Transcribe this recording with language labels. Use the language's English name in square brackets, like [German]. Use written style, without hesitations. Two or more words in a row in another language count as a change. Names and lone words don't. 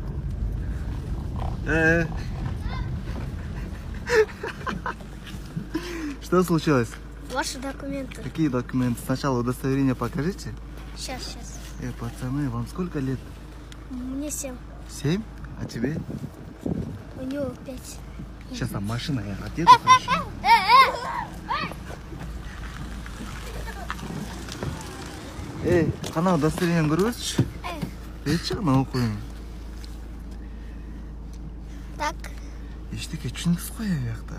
[Russian] Что случилось? Ваши документы. Какие документы? Сначала удостоверение покажите. Сейчас. Пацаны, вам сколько лет? Мне 7. 7? А тебе? У него 5. Сейчас там машина, я отъеду. [Kazakh] Қана удостоверение көріңізші? Берші қана оқиын. [Russian] Так. [Kazakh] Ештеке түсініксіз қой аяқта.